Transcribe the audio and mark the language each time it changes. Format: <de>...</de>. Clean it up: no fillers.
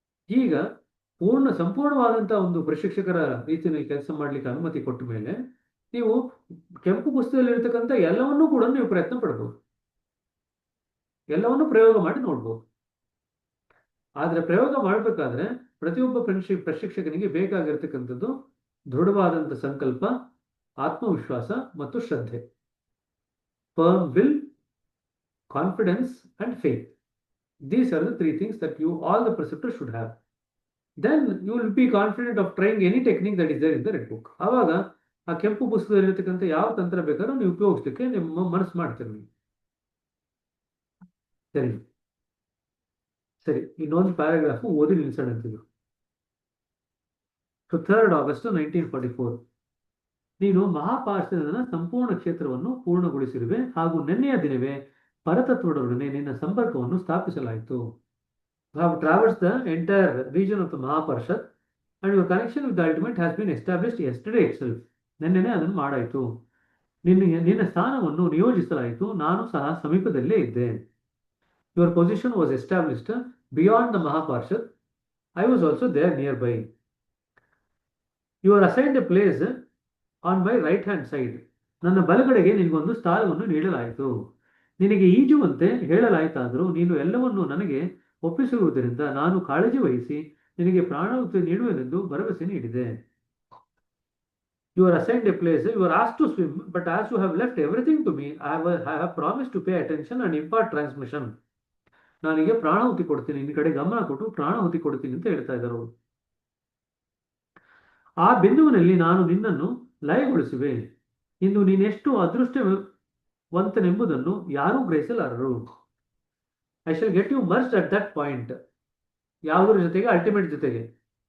<kn>ಈಗ ಸಂಪೂರ್ಣವಾದಂತಹ ಒಂದು ಪ್ರಶಿಕ್ಷಕರ ರೀತಿಯಲ್ಲಿ ಕೆಲಸ ಮಾಡ್ಲಿಕ್ಕೆ ಅನುಮತಿ ಕೊಟ್ಟ ಮೇಲೆ ನೀವು ಕೆಂಪು ಪುಸ್ತಕದಲ್ಲಿ ಇರ್ತಕ್ಕಂಥ ಎಲ್ಲವನ್ನೂ ಕೂಡ ನೀವು ಪ್ರಯತ್ನ ಪಡ್ಬೋದು, ಎಲ್ಲವನ್ನೂ ಪ್ರಯೋಗ ಮಾಡಿ ನೋಡ್ಬೋದು. ಆದ್ರೆ ಪ್ರಯೋಗ ಮಾಡಬೇಕಾದ್ರೆ ಪ್ರತಿಯೊಬ್ಬ ಪ್ರಶಿಕ್ಷಕನಿಗೆ ಬೇಕಾಗಿರ್ತಕ್ಕಂಥದ್ದು ದೃಢವಾದಂಥ ಸಂಕಲ್ಪ, ಆತ್ಮವಿಶ್ವಾಸ ಮತ್ತು ಶ್ರದ್ಧೆ.</kn> <en>Firm will, confidence and faith. These are the three things that all the preceptors should have. Then you will be confident of trying any technique that is there in the red book.</en> <kn>ಆವಾಗ ಆ ಕೆಂಪು ಪುಸ್ತಕದಲ್ಲಿ ಇರ್ತಕ್ಕಂಥ ಯಾವ ತಂತ್ರ ಬೇಕಾದ್ರೂ ನೀವು ಉಪಯೋಗಿಸ್ಲಿಕ್ಕೆ ನಿಮ್ಮ ಮನಸ್ಸು ಮಾಡ್ತೀರಿ. ಸರಿ, ಇನ್ನೊಂದು ಪ್ಯಾರಾಗ್ರಾಫ್ ಓದಿ ನಿಲ್ಸೋಣ ಅಂತಿದ್ರು. 3rd August 1944. ನೀನು ಮಹಾಪಾರ್ಶ್ವದ ಸಂಪೂರ್ಣ ಕ್ಷೇತ್ರವನ್ನು ಪೂರ್ಣಗೊಳಿಸಿರುವೆ ಹಾಗೂ ನಿನ್ನೆಯ ದಿನವೇ ಪರತತ್ವದೊಡನೆ ನಿನ್ನ ಸಂಪರ್ಕವನ್ನು ಸ್ಥಾಪಿಸಲಾಯಿತು.</kn> <en>You have traversed the entire region of the Mahaparshad and your connection with the ultimate has been established yesterday itself.</en> <kn>ನಿನ್ನೆನೆ ಅದನ್ನು ಮಾಡಾಯಿತು. ನಿನ್ನ ಸ್ಥಾನವನ್ನು ನಿಯೋಜಿಸಲಾಯಿತು, ನಾನು ಸಹ ಸಮೀಪದಲ್ಲೇ ಇದ್ದೆ.</kn> <en>Your position was established beyond the Mahaparshad. I was also there nearby. You are assigned a place on my right hand side.</en> <kn>ನನ್ನ ಬಲಗಡೆಗೆ ನಿನಗೊಂದು ಸ್ಥಾನವನ್ನು ನೀಡಲಾಯಿತು. ನಿನಗೆ ಈಜುವಂತೆ ಹೇಳಲಾಯಿತಾದರೂ ನೀನು ಎಲ್ಲವನ್ನೂ ನನಗೆ ಒಪ್ಪಿಸಿರುವುದರಿಂದ ನಾನು ಕಾಳಜಿ ವಹಿಸಿ ನಿನಗೆ ಪ್ರಾಣಾಹುತಿ ನೀಡುವೆನೆಂದು ಭರವಸೆ ನೀಡಿದೆ.</kn> <en>You are assigned a place, you are asked to swim, but as you have left everything to me, I have promised to pay attention and impart transmission.</en> <kn>ನಾನಿಗೆ ಪ್ರಾಣಾಹುತಿ ಕೊಡ್ತೀನಿ, ನಿನ್ನ ಕಡೆ ಗಮನ ಕೊಟ್ಟು ಪ್ರಾಣಾಹುತಿ ಕೊಡ್ತೀನಿ ಅಂತ ಹೇಳ್ತಾ ಇದ್ದಾರೆ ಅವರು. ಆ ಬಿಂದುವಿನಲ್ಲಿ ನಾನು ನಿನ್ನನ್ನು ಲಯಗೊಳಿಸುವೆ. ಇಂದು ನೀನೆಷ್ಟು ಅದೃಷ್ಟವಂತನೆಂಬುದನ್ನು ಯಾರೂ ಗ್ರಹಿಸಲಾರರು.</kn> <en>I shall get you merged at that point.</en> <kn>ಯಾವುದರ ಜೊತೆಗೆ? ಅಲ್ಟಿಮೇಟ್ ಜೊತೆಗೆ.</kn>